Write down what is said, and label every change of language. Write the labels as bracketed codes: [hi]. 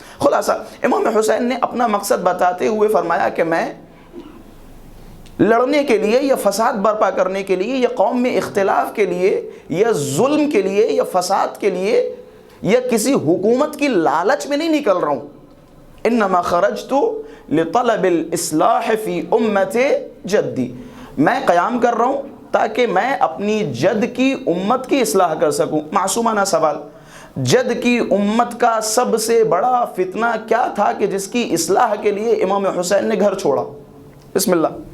[ur] خلاصہ امام حسین نے اپنا مقصد بتاتے ہوئے فرمایا کہ میں لڑنے کے لیے یا فساد برپا کرنے کے لیے یا قوم میں اختلاف کے لیے یا ظلم کے لیے یا فساد کے لیے یا کسی حکومت کی لالچ میں نہیں نکل رہا ہوں. [ar] انما خرجت لطلب الاصلاح فی امت جدی. [ur] میں قیام کر رہا ہوں تاکہ میں اپنی جد کی امت کی اصلاح کر سکوں. معصومانہ سوال, جد کی امت کا سب سے بڑا فتنہ کیا تھا کہ جس کی اصلاح کے لیے امام حسین نے گھر چھوڑا؟ بسم اللہ.